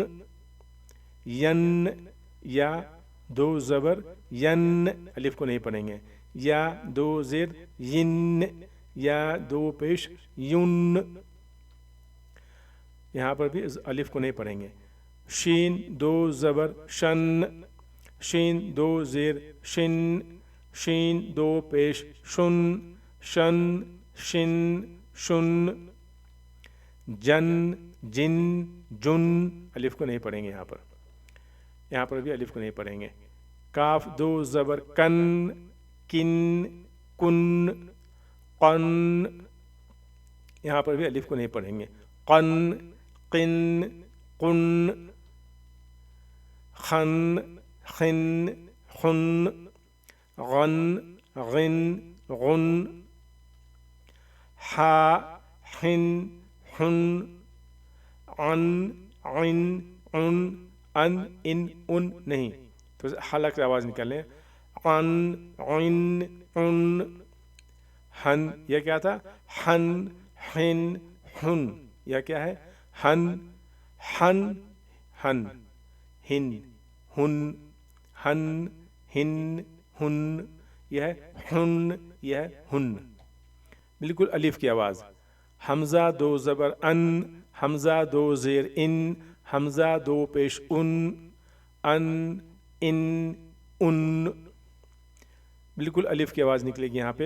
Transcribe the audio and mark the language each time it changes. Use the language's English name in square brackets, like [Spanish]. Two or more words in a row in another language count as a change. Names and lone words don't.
[Urdu] ین، یا دو زبر ین، الف کو نہیں پڑھیں گے۔ یا دو زیر ین، یا دو پیش یون۔ یہاں پر بھی الف کو نہیں پڑھیں گے۔ شین دو زبر شن، شین دو زیر شن، شین دو پیش شن، شن، شن، شن۔ جن، جن، جن۔ الف کو نہیں پڑھیں گے یہاں پر، یہاں پر بھی الف کو نہیں پڑھیں گے۔ کاف دو زبر کن، کن، کن، قن۔ یہاں پر بھی الف کو نہیں پڑھیں گے۔ قن، قن، قن۔ خن، خن، خن۔ غن، غن، غن۔ حا، حن، حن۔ عن، عن، عن۔ ان، ان، ان نہیں، تو حلق سے آواز نکالیں۔ عن، عن، عن۔ ہن، یہ کیا تھا؟ ہن، ہن، ہن۔ یہ کیا ہے؟ ہن، ہن، ہن، ہن، ہن، ہن، ہن، ہن۔ یہ ہے ہن، یہ ہے ہن، بالکل الف کی آواز۔ حمزہ دو زبر ان، حمزہ دو زیر ان، حمزہ دو پیش ان، ان، بالکل الف کی آواز نکلے گی یہاں پہ.